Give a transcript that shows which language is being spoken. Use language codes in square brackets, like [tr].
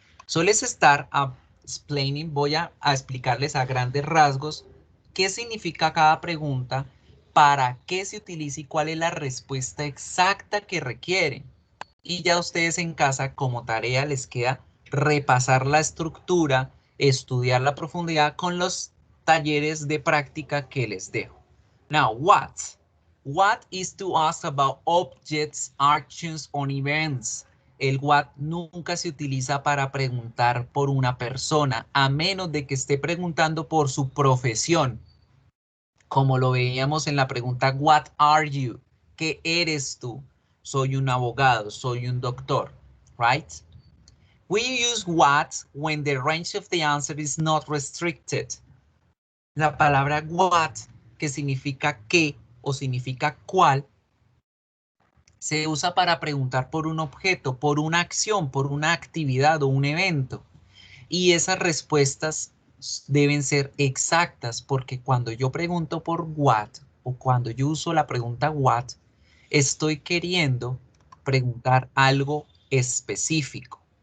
[en] So let's start explaining, [es] voy a explicarles a grandes rasgos qué significa cada pregunta, para qué se utiliza y cuál es la respuesta exacta que requieren. Y ya ustedes en casa como tarea les queda repasar la estructura, estudiar la profundidad con los talleres de práctica que les dejo. [en] Now, what? What is to ask about objects, actions, or events. [es] El what nunca se utiliza para preguntar por una persona, a menos de que esté preguntando por su profesión. Como lo veíamos en la pregunta, [en] what are you? [es] ¿Qué eres tú? Soy un abogado, soy un doctor, right? [en] We use what when the range of the answer is not restricted. [es] La palabra what, que significa qué o significa cuál, se usa para preguntar por un objeto, por una acción, por una actividad o un evento. Y esas respuestas deben ser exactas, porque cuando yo pregunto por what o cuando yo uso la pregunta what, estoy queriendo preguntar algo específico.